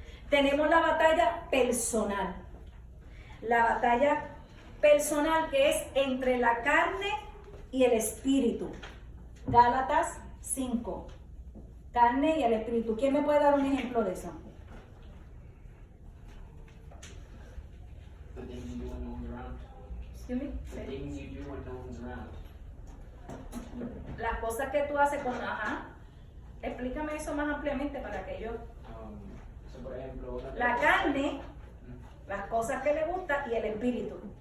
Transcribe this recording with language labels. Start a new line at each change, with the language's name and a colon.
Spanish: Tenemos la batalla personal. La batalla personal que es entre la carne y el espíritu. Gálatas 5. Carne y el espíritu. ¿Quién me puede dar un ejemplo de eso?
English: The things you do when no one's around. Excuse me? The things you do when no one's around.
Spanish: Las cosas que tú haces con... Ajá. Explícame eso más ampliamente para que yo... So por ejemplo, La carne, las cosas que le gustan y el espíritu.